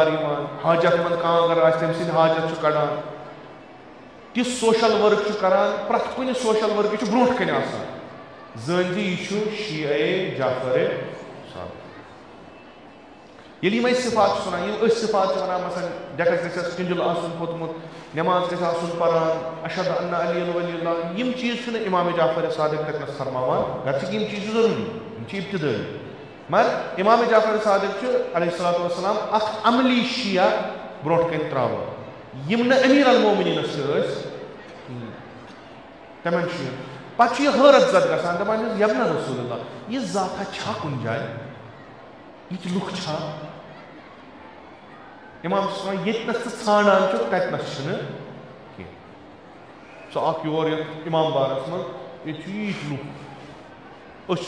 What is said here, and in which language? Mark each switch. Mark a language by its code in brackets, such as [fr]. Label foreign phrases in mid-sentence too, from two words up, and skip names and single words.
[ks] یِوان حاجت منٛد کانٛہہ اگر آسہِ تٔمۍ سٕنٛدِ حاجت چھُ کڑان تِژھ [en] social work [ks] چھُ کران پرٛٮ۪تھ کُنہِ سوشل ؤرکہِ چھُ برونٛٹھ کَنہِ آسان زٲنۍ زِ یہِ چھُ شیعہ جعفر صادق ییٚلہِ یِم أسۍ صفات چھِ وَنان یِم أسۍ صفات چھِ وَنان مثلاً ڈٮ۪کَس گژھٮ۪س کِنجُل آسُن کھوٚتمُت نٮ۪ماز گژھِ آسُن پَران [ar] اشہد انّ علی ولی اللہ [ks] یِم چیٖز چھُنہٕ اِمام جعفر صادق تَتنَس فرماوان گرچہِ یِم چیٖز چھِ ضروٗری یِم چھِ ابتدٲیی مگر اِمام جعفر صادق چھُ [ar] علیہ الصلوۃ والسلام [ks] اکھ عملی شیعہ برونٛٹھ کَنہِ ترٛاوان یِم نہٕ أمیٖر المومنیٖنَس تہِ ٲسۍ تِمن شیعن پتہٕ چھُ یہِ حٲرت زد گژھان دَپان چھِس [ar] یبنہ رسول اللہ [ks] یہِ ذاتھا چھا کُنہِ جایہِ یِتھ لُکھ چھا اِمام چھُس وَنان ییٚتنَس ژٕ ژھانڈان چھُکھ تَتنَس چھِنہٕ کینٛہہ سُہ اکھ یور یتھ اِمام بارس منٛز ییٚتہِ چھُ ییٖتۍ لُکھ أسۍ چھِ